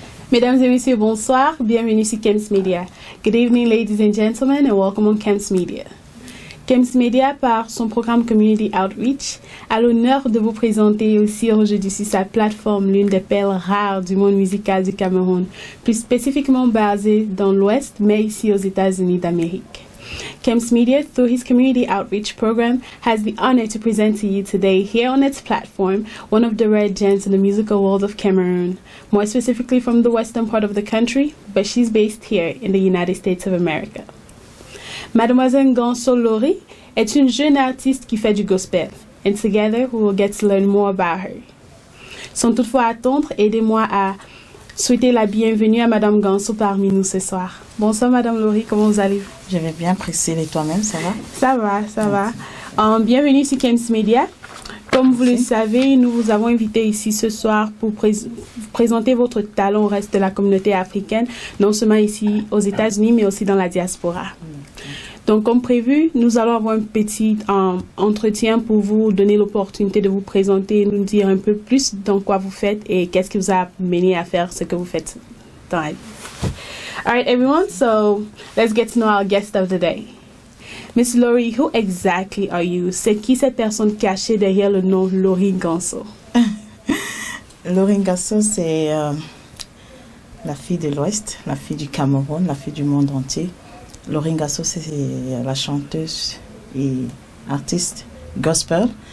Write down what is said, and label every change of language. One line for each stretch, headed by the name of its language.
French: Mesdames et messieurs, bonsoir. Bienvenue sur Kems Media.
English: Good evening, ladies and gentlemen, and welcome on Kems Media.
French: Kems Media, par son programme Community Outreach, a l'honneur de vous présenter aussi aujourd'hui sur sa plateforme l'une des perles rares du monde musical du Cameroun, plus spécifiquement basée dans l'Ouest, mais ici aux États-Unis d'Amérique.
English: Kems Media, through his community outreach program, has the honor to present to you today, here on its platform, one of the rare gems in the musical world of Cameroon, more specifically from the western part of the country, but she's based here in the United States of America.
French: Mademoiselle Ganso Lori est une jeune artiste qui fait du gospel,
English: and together we will get to learn more about her.
French: Sans toutefois attendre, aidez-moi à souhaiter la bienvenue à Madame Ganso parmi nous ce soir. Bonsoir Madame Lori, comment vous allez? Je vais bien, Priscille, et toi-même, ça va? Ça va. Bienvenue sur Kems Media. Comme vous le savez, nous vous avons invité ici ce soir pour présenter votre talent au reste de la communauté africaine, non seulement ici aux États-Unis, mais aussi dans la diaspora. Donc, comme prévu, nous allons avoir un petit entretien pour vous donner l'opportunité de vous présenter, nous dire un peu plus dans quoi vous faites et qu'est-ce qui vous a mené à faire ce que vous faites dans la vie.
English: All right, everyone, so let's get to know our guest of the day. Miss Lori, who exactly are you?
French: C'est qui cette personne cachée derrière le nom Lori Ganso? Lori Ganso, c'est la fille de l'Ouest, la fille du Cameroun, la fille du monde entier. Lori Ganso, c'est la chanteuse et artiste gospel.